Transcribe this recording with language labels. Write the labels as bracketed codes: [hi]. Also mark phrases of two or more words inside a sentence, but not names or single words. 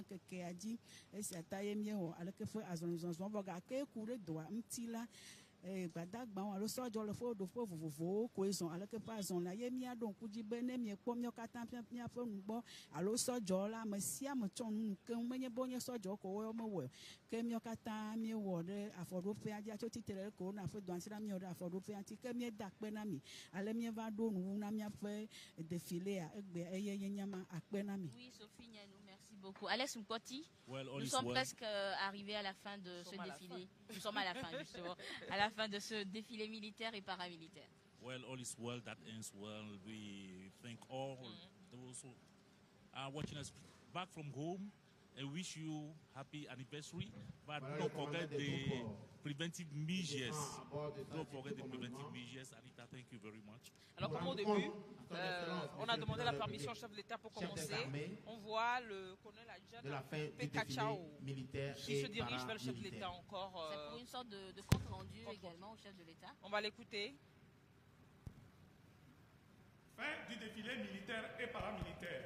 [ee] ŋkekea dzi esia ta ye miewɔ aleke ƒe azɔlizɔzɔ vɔ gake ku ɖe dɔa ŋuti la gbadagbawo alo sɔdzɔ le ƒe ɖoƒe vovovowo koe zɔ aleke ƒe azɔlia ye miaɖo ŋku dzi be ne miekpɔ míawo katã míaƒe nugbɔ alo sɔdzɔ la ame sia ame tsɔ nu keŋ menye be wonye sɔdzɔ ko woe mewɔ ke míawo katã miewɔ ɖe afɔɖoƒea dzi atso titre ɖe ko na ƒe dɔasi la miewɔ ɖe afɔɖoƒea dzi ke mieda akpe na mi ale mieva ɖo nuwu na míaƒe defilea egbe eye yenyama akpe na mi. [fr] Oui, Sophie Nianou, merci beaucoup. Alex Mkoti, nous sommes presque arrivés à la fin de ce défilé. Nous sommes à la fin justement, à la fin de ce défilé militaire et paramilitaire. [en] Well, all is well, that ends well. We thank all those who are watching us back from home and wish you happy anniversary. But don't forget the preventive measures. Don't forget the preventive measures. Anita, thank you very much. [fr] Alors comme au début, on a demandé la permission au chef de l'État pour commencer. On voit le colonel adjoint Pekachao qui se dirige vers le chef de l'État encore. C'est pour une sorte de compte rendu également au chef de l'État. On va l'écouter. Fin du défilé militaire et paramilitaire.